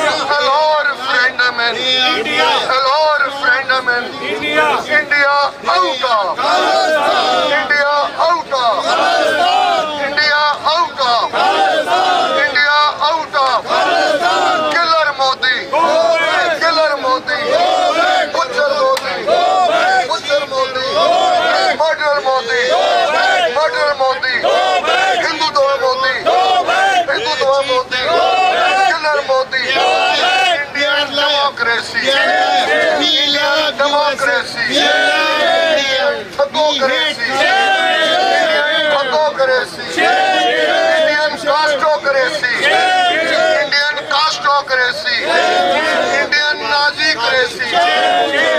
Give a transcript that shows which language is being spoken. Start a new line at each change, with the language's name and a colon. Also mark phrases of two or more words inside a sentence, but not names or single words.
English: Hello referendum in India. Hello referendum in India. India out of. India out of. India out of. India out of. Killer Modi. Killer Modi. Butcher Modi. Butcher Modi. Murder Modi. Murder Modi. Hindutva Modi. Hindutva Modi. Killer Modi. Indian democracy. Indian democracy. Indian thugocracy. Indian thugocracy. Indian castocracy. Indian castocracy. Indian Nazi-cracy.